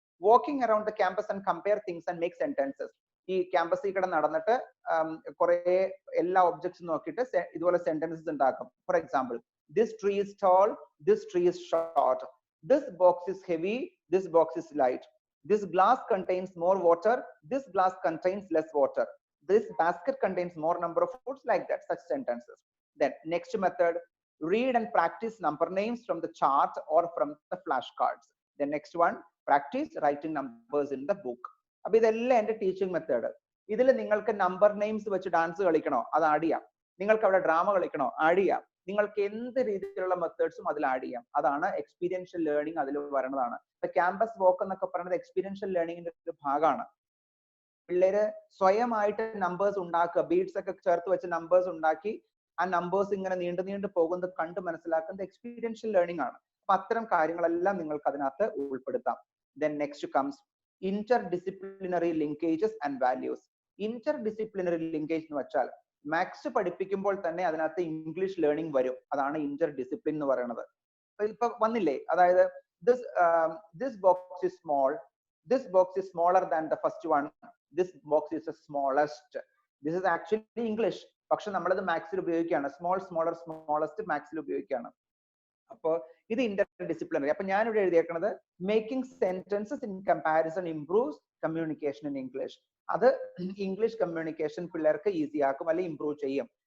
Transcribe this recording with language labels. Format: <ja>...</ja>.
<en>Walking around the campus and compare things and make sentences.</en> <ml>ഈ ക്യാമ്പസിൽ കൂടെ നടന്നിട്ട് കുറെ എല്ലാ ഒബ്ജക്ട്സ് നോക്കിയിട്ട് ഇതുപോലെ സെന്റൻസസ് ഉണ്ടാക്കും.</ml> <en>For example, this tree is tall, this tree is short, this box is heavy, this box is light, this glass contains more water, this glass contains less water, this basket contains more number of foods, like that, such sentences. Then next method, read and practice number names from the chart or from the flashcards. The next one, practice writing numbers in the book.</en> <ml>അപ്പൊ ഇതെല്ലാം എന്റെ teaching method. ഇതിൽ നിങ്ങൾക്ക് number names വെച്ച് dance കളിക്കണോ, അത് add ചെയ്യാം. നിങ്ങൾക്ക് അവിടെ ഡ്രാമ കളിക്കണോ, ആഡ് ചെയ്യാം. നിങ്ങൾക്ക് എന്ത് രീതിയിലുള്ള മെത്തേഡ്സും അതിൽ ആഡ് ചെയ്യാം. അതാണ് എക്സ്പീരിയൻഷ്യൽ ലേണിംഗ് അതിൽ വരുന്നതാണ്. ഇപ്പൊ ക്യാമ്പസ് വോക്ക് എന്നൊക്കെ പറയുന്നത് എക്സ്പീരിയൻഷ്യൽ ലേണിംഗിന്റെ ഒരു ഭാഗമാണ്. പിള്ളേര് സ്വയമായിട്ട് നമ്പേഴ്സ് ഉണ്ടാക്കുക, ബീഡ്സ് ഒക്കെ ചേർത്ത് വെച്ച് നമ്പേഴ്സ് ഉണ്ടാക്കി ആ നമ്പേഴ്സ് ഇങ്ങനെ നീണ്ടു പോകുന്നത് കണ്ട് മനസ്സിലാക്കുന്നത് എക്സ്പീരിയൻഷ്യൽ ലേണിംഗ് ആണ്. അപ്പൊ അത്തരം കാര്യങ്ങളെല്ലാം നിങ്ങൾക്ക് അതിനകത്ത് ഉൾപ്പെടുത്താം.</ml> <en>Then next comes interdisciplinary linkages and values.</en> <ml>Interdisciplinary linkage എന്ന് വെച്ചാൽ മാത്സ് പഠിപ്പിക്കുമ്പോൾ തന്നെ അതിനകത്ത് ഇംഗ്ലീഷ് ലേണിംഗ് വരും. അതാണ് ഇന്റർഡിസിപ്ലിൻ എന്ന് പറയുന്നത്. ഇപ്പൊ വന്നില്ലേ, അതായത്</ml> <en>this box is small, this box is smaller than the first one, this box is the smallest, This is actually English.</en> <ml>പക്ഷെ നമ്മളത് മാത്സിൽ ഉപയോഗിക്കുകയാണ്. സ്മോളസ്റ്റ് മാത്സിൽ ഉപയോഗിക്കുകയാണ്. അപ്പോൾ ഇത് ഇന്റർഡിസിപ്ലിനറി. അപ്പൊ ഞാനിവിടെ എഴുതിയേക്കുന്നത്</ml> <en>Making sentences in comparison improves communication in English.</en> <ml>അത് English communication പിള്ളേർക്ക് ഈസി ആക്കും അല്ലെങ്കിൽ ഇംപ്രൂവ് ചെയ്യും.</ml>